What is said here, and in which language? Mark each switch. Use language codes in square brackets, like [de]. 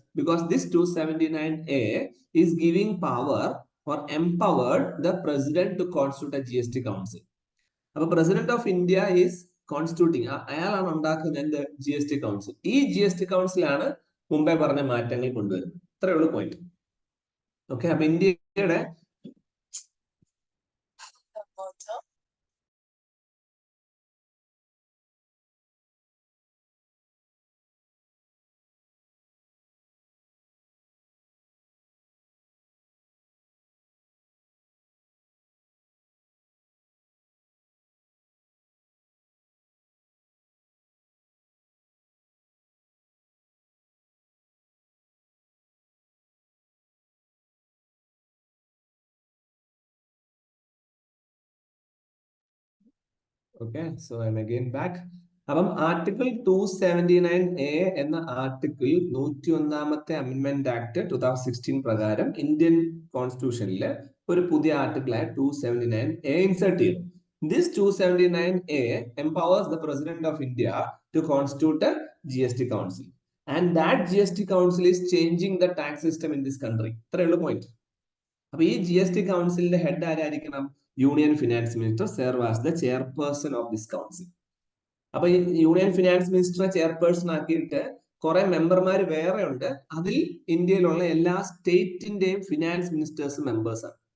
[en] Because this 279A is giving power or empowered the president to constitute a GST council. [ml] അപ്പൊ [en] president of India is constituting, [ml] അയാളാണ് ഉണ്ടാക്കുന്നത് GST council. ഈ GST കൗൺസിലാണ് മുമ്പേ പറഞ്ഞ മാറ്റങ്ങൾ കൊണ്ടുവരുന്നത്. ഇത്രയേ ഉള്ളൂ പോയിന്റ്. ഓക്കെ, അപ്പൊ ഇന്ത്യയുടെ [en] Okay, so I'm again back. [ml] അപ്പം ആർട്ടിക്കിൾ 279A എന്ന ആർട്ടിക്കിൾ 101ാമത്തെ അമെന്റ്മെന്റ് ആക്ട് 2016 പ്രകാരം ഇന്ത്യൻ കോൺസ്റ്റിറ്റ്യൂഷനിൽ ഒരു പുതിയ ആർട്ടിക്കിളായ 279A ഇൻസേർട്ട് ചെയ്തു. [en] This 279A empowers the President of India to constitute a GST council. And that GST council is changing the tax system in this country. [ml] ഇത്രയുള്ള point. അപ്പൊ ഈ GST കൗൺസിലിന്റെ head ആരായിരിക്കണം? [en] Union finance minister serve as the chairperson of this council. [ml] അപ്പൊ ഈ union finance മിനിസ്റ്ററെ chairperson ആക്കിയിട്ട് കുറെ മെമ്പർമാർ വേറെ ഉണ്ട്. അതിൽ ഇന്ത്യയിലുള്ള എല്ലാ സ്റ്റേറ്റിന്റെയും ഫിനാൻസ് മിനിസ്റ്റേഴ്സ് മെമ്പേഴ്സാണ്.